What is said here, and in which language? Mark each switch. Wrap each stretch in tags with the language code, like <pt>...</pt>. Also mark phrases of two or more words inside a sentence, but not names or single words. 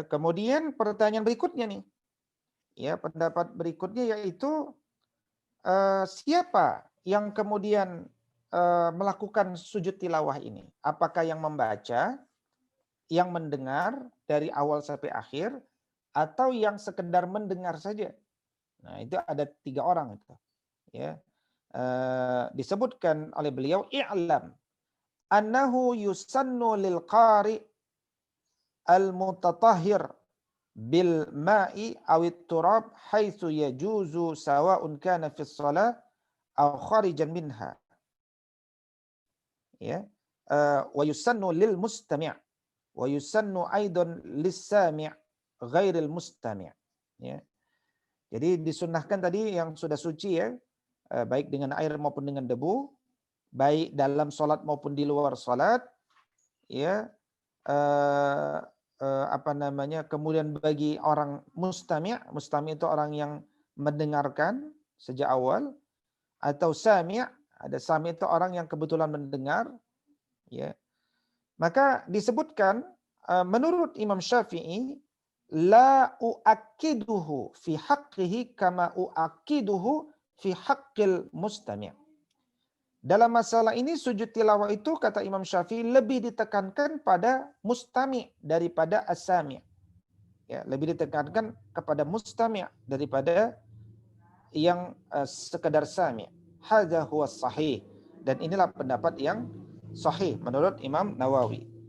<id>Kemudian pertanyaan berikutnya nih, ya, pendapat berikutnya yaitu siapa yang kemudian melakukan sujud tilawah ini? Apakah yang membaca, yang mendengar dari awal sampai akhir, atau yang sekedar mendengar saja? Nah, itu ada 3 orang itu, ya. Disebutkan oleh beliau,</id> <ar>اعلم أنه يسن للقارئ المتطهر بالماء أو التراب حيث يجوز سواء كان في صلاة أو خارجا منها, ya. ويسن للمستمع ويسن أيضا للسامع غير المستمع', ya.</ar> <id>Jadi disunnahkan tadi yang sudah suci ya, baik dengan air maupun dengan debu, baik dalam sholat maupun di luar sholat, ya. Kemudian bagi orang mustami' itu orang yang mendengarkan sejak awal, atau sami', ada sami' itu orang yang kebetulan mendengar, ya. Maka disebutkan menurut Imam Syafi'i,</id> <ar>لا أؤكده في حقه كما أؤكده في حق المستمع'.</ar> <id>Dalam masalah ini sujud tilawah itu kata Imam Syafi'i lebih ditekankan pada mustami' daripada as-sami'. Ya, lebih ditekankan kepada mustami' daripada yang sekedar sami'.</id> <ar>هذا هو صحيح,</ar> <id>dan inilah pendapat yang sahih menurut Imam Nawawi.</id>